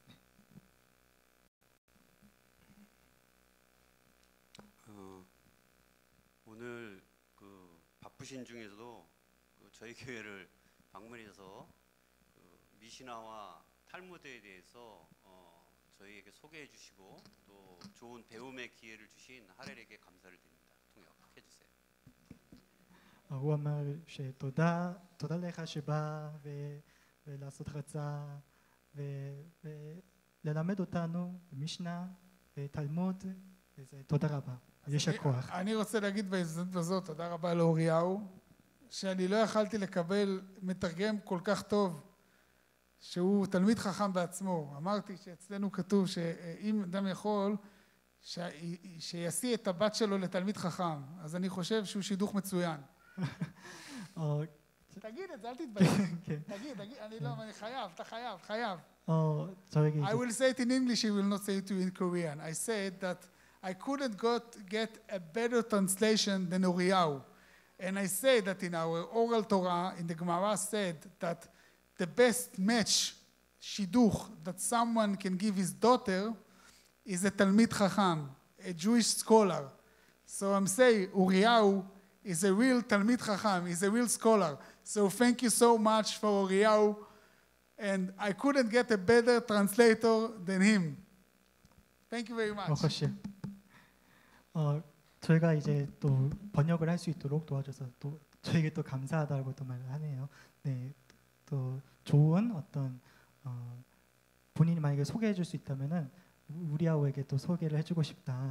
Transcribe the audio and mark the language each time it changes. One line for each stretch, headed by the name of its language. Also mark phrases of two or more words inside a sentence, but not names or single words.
Korean: 오늘 그 바쁘신 중에서도 저희 교회를 방문해서 미시나와 탈무드에 대해서 저희에게 소개해 주시고 또 좋은 배움의 기회를 주신 하렐에게 감사를 드립니다. 통역해 주세요.
Hebrew: הוא אמר שתודה לך שבא ולעשות הרצאה וללמד אותנו במשנה ותלמוד, תודה רבה, יישר כוח. אני רוצה להגיד בהזדמנות הזאת תודה רבה לאוריהו, שאני לא יכלתי לקבל מתרגם כל כך טוב שהוא תלמיד חכם בעצמו. אמרתי שאצלנו כתוב שאם אדם יכול שישיא את הבת שלו לתלמיד חכם, אז אני חושב שהוא שידוך מצוין. תגיד את זה, אל תתבייש. תגיד, אני לא, אני חייב, אתה חייב.
English: I will say it in English, I will not say it in Korean. I said that I couldn't get a better translation than Oriyahu. And I say that in our oral Torah, in the Gemara said that the best match, shiduch, that someone can give his daughter is a
Hebrew: תלמיד חכם,
English: a Jewish scholar. So I'm saying Oriyahu is a real
Hebrew: תלמיד חכם,
English: he's a real scholar. So thank you so much for Oriyahu, and I couldn't get a better translator than him. Thank you very much.
Korean: 저희가 이제 또 번역을 할 수 있도록 도와줘서 또 저에게 또 감사하다고 또 말을 하네요. 네, 또 좋은 어떤 본인이 만약에 소개해 줄 수 있다면은 우리아우에게 또 소개를 해주고 싶다.